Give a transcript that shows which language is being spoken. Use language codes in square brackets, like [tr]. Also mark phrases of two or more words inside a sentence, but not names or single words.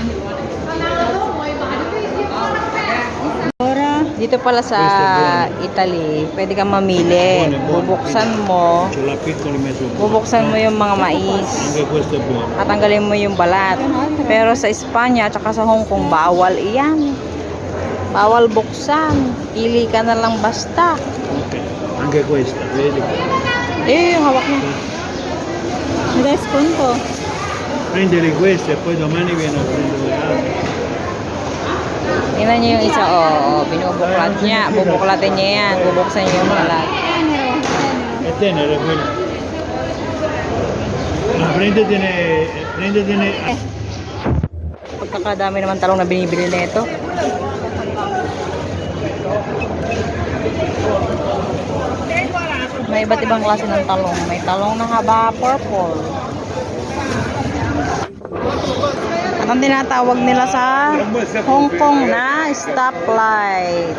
[tl] Dito pala sa Italy, pwede kang mamili. Bubuksan mo. Bubuksan mo yung mga mais. At tanggalin mo yung balat. Pero sa Espanya at sa Hong Kong, bawal iyan. Bawal buksan. Pili ka na lang basta. [it] Anche questa, vedi? [tl] Yung hawak niya. [it] Desconto. Prendere queste e poi domani viene a prendere le altre. [tl] Tingnan niyo yung isa, binubuklat niya. Bubuklatin niya yan. Bubuksan niya yung balat. [it] E tenere quello. No, prendetene. [tl] Pagkakadami naman talong na binibili na ito. May iba't ibang klase ng talong. May talong na haba, purple. At ang tinatawag nila sa Hong Kong na stoplight.